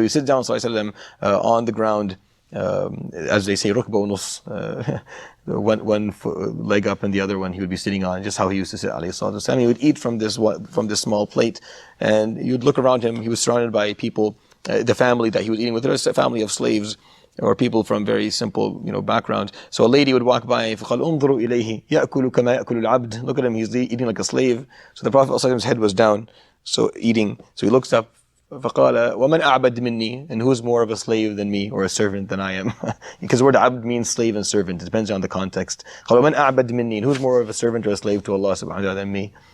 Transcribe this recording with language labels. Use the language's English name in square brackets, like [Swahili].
[English] So he sit down sallallahu alaihi wasallam on the ground, as they say, rukba nus, one leg up and the other one he would be sitting on, just how he used to sit alayhi salatu wasallam. He would eat from this small plate, and you'd look around him. He was surrounded by people, the family that he was eating with. There was a family of slaves or people from very simple backgrounds. So a lady would walk by, [Arabic] فَقَالْ أُنظُرُوا إِلَيْهِ يَأْكُلُ كَمَا يَأْكُلُ الْعَبْدِ. [English] Look at him, he's eating like a slave. So the Prophet ﷺ's head was down, so eating. So he looks up, [Arabic] فَقَالَ وَمَنْ أَعْبَدْ مِنِّي, [English] and who's more of a slave than me, or a servant than I am? Because the word abd means slave and servant. It depends on the context. [Arabic] قَالَ وَمَنْ أَعْبَدْ مِنِّي, [English] and who's more of a servant or a slave to Allah subhanahu wa ta'ala than me?